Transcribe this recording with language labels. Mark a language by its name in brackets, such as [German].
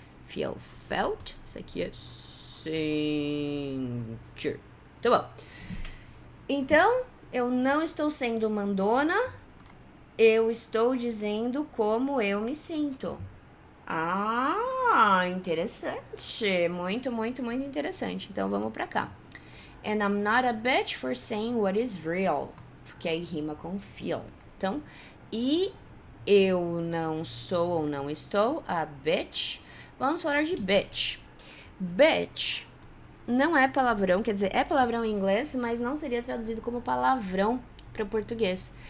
[Portuguese] Feel, felt. Isso aqui é sentir. Tá bom. Então, eu não estou sendo mandona. Eu estou dizendo como eu me sinto. Ah, interessante. Muito, muito, muito interessante. Então, vamos pra cá. [English] And I'm not a bitch for saying what is real. [Portuguese] Porque aí rima com feel. Então, e eu não sou ou não estou [English] a bitch. [Portuguese] Vamos falar de bitch. Bitch não é palavrão, quer dizer, é palavrão em inglês, mas não seria traduzido como palavrão para o português.